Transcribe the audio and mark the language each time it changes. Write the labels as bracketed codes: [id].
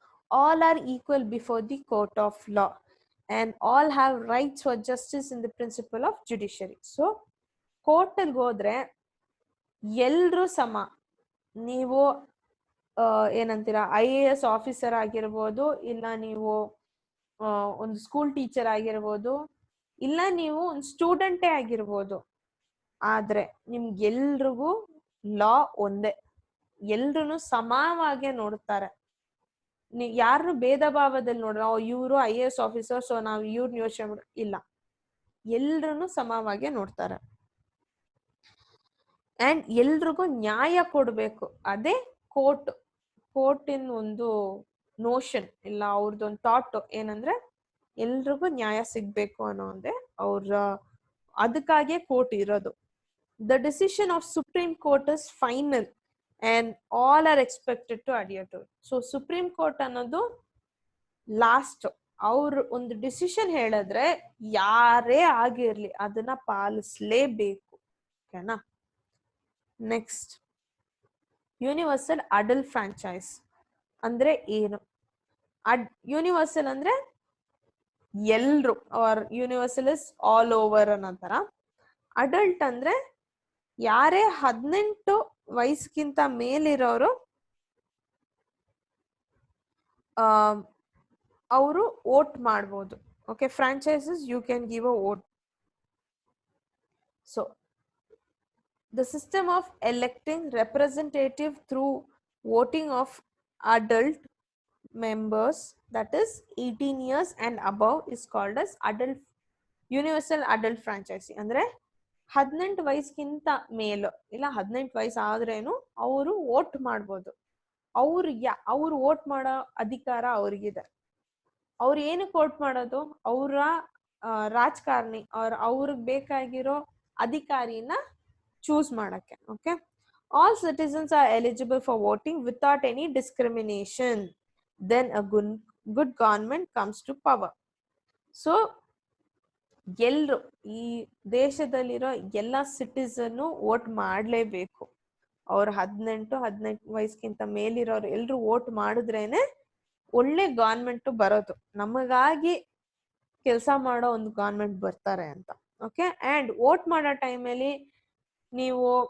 [en] All are equal before the court of law and all have rights for justice in the principle of judiciary. [kn] So court ಅಲ್ಲಿ ಹೋದ್ರೆ ಎಲ್ರು ಸಮ. ನೀವು ಏನಂತೀರಾ IAS officer ಆಗಿರ್ಬೋದು, ಇಲ್ಲ ನೀವು ಒಂದು ಸ್ಕೂಲ್ ಟೀಚರ್ ಆಗಿರ್ಬೋದು, ಇಲ್ಲ ನೀವು ಒಂದು ಸ್ಟೂಡೆಂಟೇ ಆಗಿರ್ಬೋದು. ಆದ್ರೆ ನಿಮ್ಗೆಲ್ರಿಗೂ ಲಾ ಒಂದೇ, ಎಲ್ರು ಸಮಾನವಾಗಿ ನೋಡ್ತಾರೆ. ಯಾರು ಭೇದ ಭಾವದಲ್ಲಿ ನೋಡ್ರ ಇವರು IAS ಆಫೀಸರ್ ಸೊ ನಾವು ಇವ್ರನ್ನ ಯೋಚನೆ ಮಾಡ ಇಲ್ಲ, ಎಲ್ರು ಸಮವಾಗಿ ನೋಡ್ತಾರೆ. ಅಂಡ್ ಎಲ್ರಿಗೂ ನ್ಯಾಯ ಕೊಡ್ಬೇಕು. ಅದೇ ಕೋರ್ಟಿನ ಒಂದು ನೋಷನ್ ಇಲ್ಲ ಅವ್ರದ್ದೊಂದು ಥಾಟ್ ಏನಂದ್ರೆ ಎಲ್ರಿಗೂ ನ್ಯಾಯ ಸಿಗ್ಬೇಕು ಅನ್ನೋದೇ ಅವ್ರ, ಅದಕ್ಕಾಗಿಯೇ ಕೋರ್ಟ್ ಇರೋದು. [en] The decision of Supreme Court is final and all are expected to adhere to it. [kn] So supreme court ಅನ್ನೋದು ಲಾಸ್ಟ್. ಅವ್ರು ಒಂದು ಡಿಸಿಷನ್ ಹೇಳಿದ್ರೆ ಯಾರೇ ಆಗಿರ್ಲಿ ಅದನ್ನ ಪಾಲಿಸ್ಲೇಬೇಕು. ಓಕೆನಾ? ನೆಕ್ಸ್ಟ್, ಯೂನಿವರ್ಸಲ್ ಅಡಲ್ಟ್ ಫ್ರಾಂಚೈಸ್ ಅಂದ್ರೆ ಏನು? ಯೂನಿವರ್ಸಲ್ ಅಂದ್ರೆ ಎಲ್ರು, [en] or universal is all over [kn] ಅನ್ನೋತರ. Adult ಅಂದ್ರೆ ಯಾರೇ 18 ವಯಸ್ಸಿಗಿಂತ ಮೇಲಿರೋರು ಅವರು ವೋಟ್ ಮಾಡ್ಬೋದು. [en] Okay, franchises you can give a vote. So the system of electing representative through voting of adult members, that is 18 years and above, is called as universal adult franchisee. [kn] ಅಂದ್ರೆ 18 ವಯಸ್ಸಿಗಿಂತ ಮೇಲು ಇಲ್ಲ 18 ವಯಸ್ಸು ಆದ್ರೇನು ಅವರು ವೋಟ್ ಮಾಡ್ಬೋದು. ಅವ್ರು vote ಮಾಡೋ ಅಧಿಕಾರ ಅವ್ರಿಗಿದೆ. ಅವ್ರು ಏನಕ್ಕೆ ವೋಟ್ ಮಾಡೋದು? ಅವರ ರಾಜಕಾರಣಿ ಅವ್ರಿಗೆ ಬೇಕಾಗಿರೋ ಅಧಿಕಾರಿನ ಚೂಸ್ ಮಾಡಕ್ಕೆ. [en] Okay, all citizens are eligible for voting without any discrimination. Then a good government comes to power. [kn] So ಎಲ್ರು ಈ ದೇಶದಲ್ಲಿರೋ ಎಲ್ಲ ಸಿಟಿಸನ್ ವೋಟ್ ಮಾಡ್ಲೇಬೇಕು. ಅವ್ರು 18 ವಯಸ್ಸಿಗಿಂತ ಮೇಲಿರೋರು ಎಲ್ರು ವೋಟ್ ಮಾಡಿದ್ರೇನೆ ಒಳ್ಳೆ ಗವರ್ಮೆಂಟ್ ಬರೋದು, ನಮಗಾಗಿ ಕೆಲಸ ಮಾಡೋ ಒಂದು ಗವರ್ಮೆಂಟ್ ಬರ್ತಾರೆ ಅಂತ. ಓಕೆ, ಅಂಡ್ ವೋಟ್ ಮಾಡೋ ಟೈಮಲ್ಲಿ ನೀವು